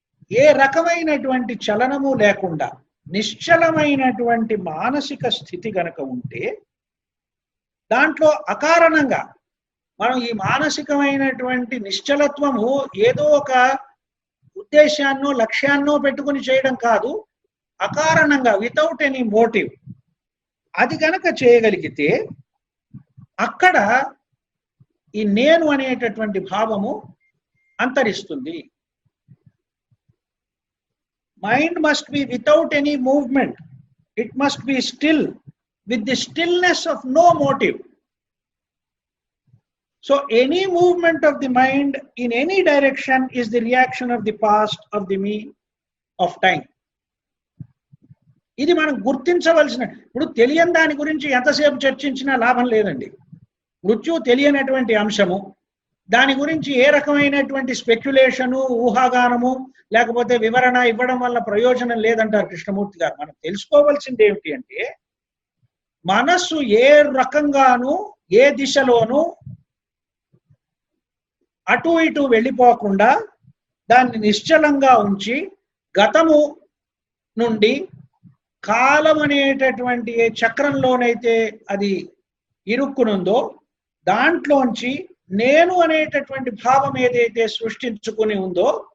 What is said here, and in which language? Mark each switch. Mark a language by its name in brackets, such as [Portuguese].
[Telugu] ఏ రకమైనటువంటి చలనము లేకుండా నిశ్చలమైనటువంటి మానసిక స్థితి గనక ఉంటే, దాంట్లో అకారణంగా మనం ఈ మానసికమైనటువంటి నిశ్చలత్వము ఏదో ఒక ఉద్దేశాన్నో లక్ష్యాన్నో పెట్టుకుని చేయడం కాదు, అకారణంగా, [English] without any motive, [Telugu] అది గనక చేయగలిగితే అక్కడ ఈ నేను అనేటటువంటి భావము అంతరిస్తుంది. [English] Mind must be without any movement, it must be still with the stillness of no motive. So any movement of the mind in any direction is the reaction of the past, of the me, of time. [Telugu] ఇది మనం గుర్తించవలసిన. ఇప్పుడు తెలియని దాని గురించి ఎంతసేపు చర్చించినా లాభం లేదండి. మృత్యు తెలియనటువంటి అంశము, దాని గురించి ఏ రకమైనటువంటి స్పెక్యులేషను, ఊహాగానము లేకపోతే వివరణ ఇవ్వడం వల్ల ప్రయోజనం లేదంటారు కృష్ణమూర్తి గారు. మనం తెలుసుకోవాల్సింది ఏమిటి అంటే, మనస్సు ఏ రకంగానూ ఏ దిశలోనూ అటు ఇటు వెళ్ళిపోకుండా దాన్ని నిశ్చలంగా ఉంచి, గతము నుండి కాలం అనేటటువంటి ఏ చక్రంలోనైతే అది ఇరుక్కునుందో దాంట్లోంచి నేను అనేటటువంటి భావం ఏదైతే సృష్టించుకుని ఉందో,